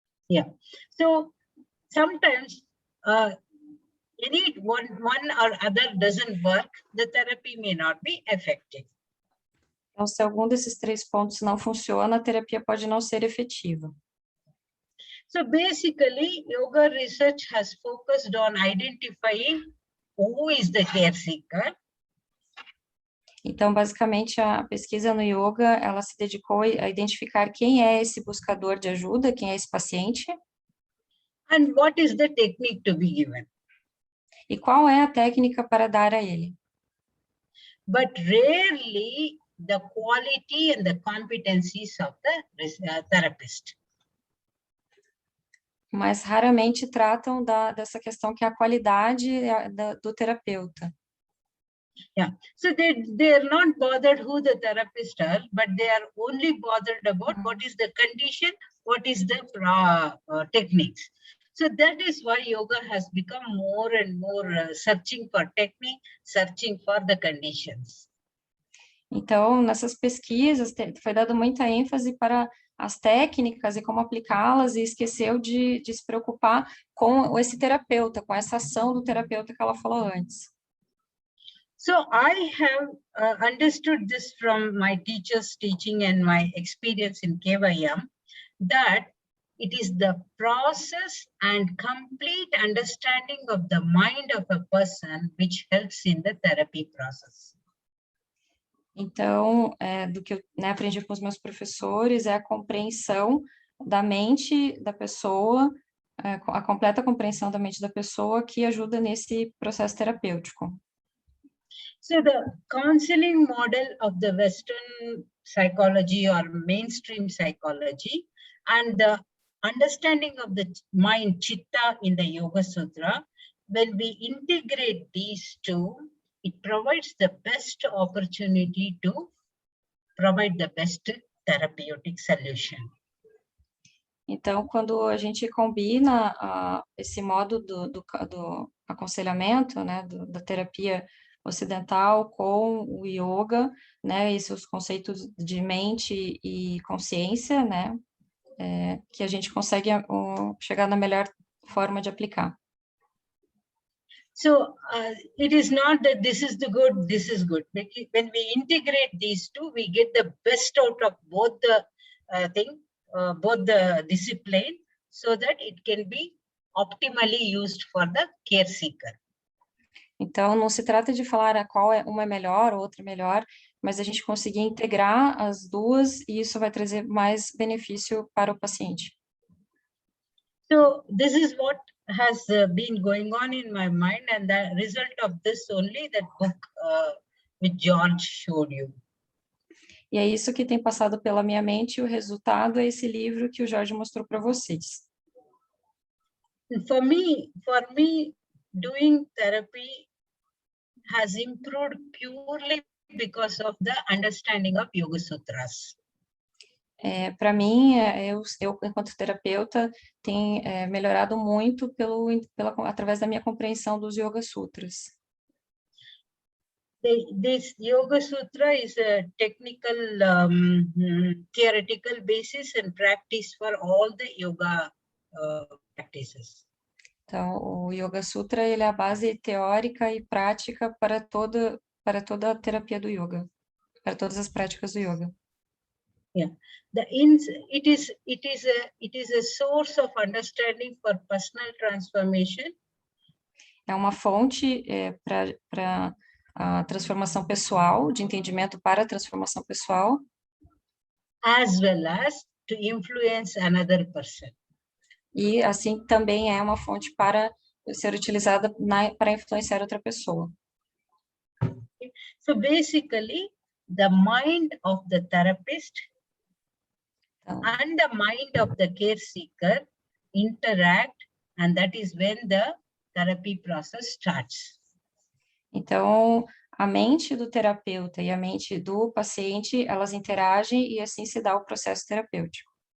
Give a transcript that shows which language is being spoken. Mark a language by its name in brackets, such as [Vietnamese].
[English] Yeah. So sometimes any one or other doesn't work, the therapy may not be effective. [Portuguese] Então, se algum desses 3 pontos não funciona, a terapia pode não ser efetiva. [English] So basically, yoga research has focused on identifying who is the care seeker. [Portuguese] Então, basicamente, a pesquisa no yoga, ela se dedicou a identificar quem é esse buscador de ajuda, quem é esse paciente. [English] And what is the technique to be given. [Portuguese] E qual é a técnica para dar a ele. [English] But rarely the quality and the competencies of the therapist. [Portuguese] Mas raramente tratam dessa questão que é a qualidade do terapeuta. [English] Yeah, so they're not bothered who the therapists are, but they are only bothered about what is the condition, what is the techniques. So that is why yoga has become more and more searching for technique, searching for the conditions. [Portuguese] Então, nessas pesquisas, foi dado muita ênfase para as técnicas e como aplicá-las, e esqueceu de se preocupar com esse terapeuta, com essa ação do terapeuta que ela falou antes. [English] So I have understood this from my teacher's teaching and my experience in Kevaiyam, that it is the process and complete understanding of the mind of a person which helps in the therapy process. [Portuguese] Então, do que eu aprendi com os meus professores é a compreensão da mente da pessoa, a completa compreensão da mente da pessoa que ajuda nesse processo terapêutico. [English] So the counseling model of the Western psychology or mainstream psychology and the understanding of the mind chitta in the Yoga Sutra, when we integrate these two, it provides the best opportunity to provide the best therapeutic solution. [Portuguese] Então, quando a gente combina esse modo do aconselhamento, né, da terapia ocidental com o yoga, né, e seus conceitos de mente e consciência, né, que a gente consegue chegar na melhor forma de aplicar. [English] So it is not that this is the good, this is good. When we integrate these two, we get the best out of both the both the discipline, so that it can be optimally used for the care seeker. [Portuguese] Então, não se trata de falar qual uma é melhor, outra é melhor, mas a gente conseguir integrar as duas e isso vai trazer mais benefício para o paciente. [English] So this is what has been going on in my mind, and the result of this only that book which George showed you. [Portuguese] E é isso que tem passado pela minha mente, e o resultado é esse livro que o Jorge mostrou para vocês. [English] For me, doing therapy has improved purely because of the understanding of Yoga Sutras. [Portuguese] Para mim, eu enquanto terapeuta, tenho melhorado muito através da minha compreensão dos Yoga Sutras. [English] This Yoga Sutra is a technical, theoretical basis and practice for all the yoga practices. [Portuguese] Então, o Yoga Sutra ele é a base teórica e prática para toda a terapia do yoga, para todas as práticas do yoga. [English] Yeah, it is a source of understanding for personal transformation. [Portuguese] É uma fonte para a transformação pessoal, de entendimento para a transformação pessoal. [English] As well as to influence another person. [Portuguese] E assim também é uma fonte para ser utilizada para influenciar outra pessoa. [English] So basically, the mind of the therapist and the mind of the care seeker interact, and that is when the therapy process starts. [Portuguese] Então, a mente do terapeuta e a mente do paciente, elas interagem e assim se dá o processo terapêutico.